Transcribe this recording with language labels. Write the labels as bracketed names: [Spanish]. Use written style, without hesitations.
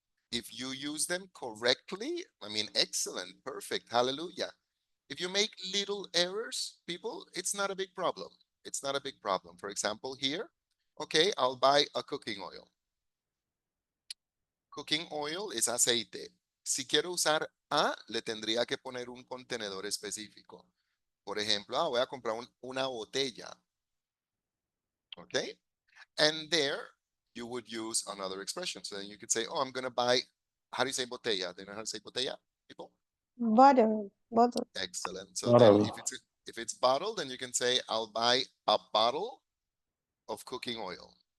[English] If you use them correctly, I mean, excellent, perfect, hallelujah. If you make little errors, people, it's not a big problem. It's not a big problem. For example, here, okay, I'll buy a cooking oil. [Spanish] Cooking oil es aceite. Si quiero usar a, le tendría que poner un contenedor específico. Por ejemplo, voy a comprar una botella. [English] Okay? And there you would use another expression. So then you could say, oh, I'm going to buy, how do you say botella? Do you know how to say botella, people? Butter. Excellent. So then Bottle. if it's bottled, then you can say, I'll buy a bottle of cooking oil.